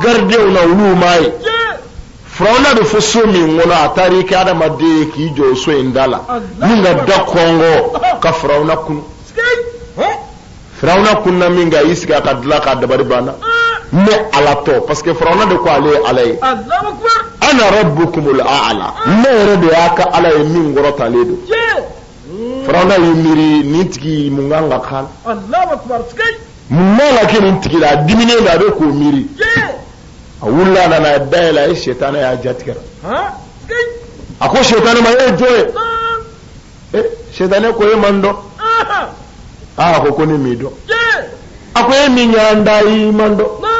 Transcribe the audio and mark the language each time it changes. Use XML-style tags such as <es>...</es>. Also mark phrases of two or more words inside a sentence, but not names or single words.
<bm>garidiɲɛw na olu m'a ye firawuna bɛ fɔ so min kɔnɔ a taara i kɛ hadamaden ye k'i jɔ o so in da la min ka da kɔngɔ ka firawuna kunu firawuna kunna min kan y'i sigi a ka dilan k'a dabali banna ne ala tɔ</bm> <fr>parce que</fr> <bm>firawuna de ko ale ye ala ye ana</bm> <ar>ربكم الأعلى</ar> <bm>ne yɛrɛ de y'a ka ala ye min kɔrɔtalen don firawuna y'i miiri nin tigi mun kan ka k'a la mun man ka kɛ nin tigi la a diminen don a bɛ k'o miiri a wulila a nana dayɛlɛ a ye seitanɛ y'a jatigɛ a ko seitanɛ ma e ye jɔn ye seitanɛ ko e man dɔn a ko ne m'i dɔn a ko e min y'an da i man dɔn</bm>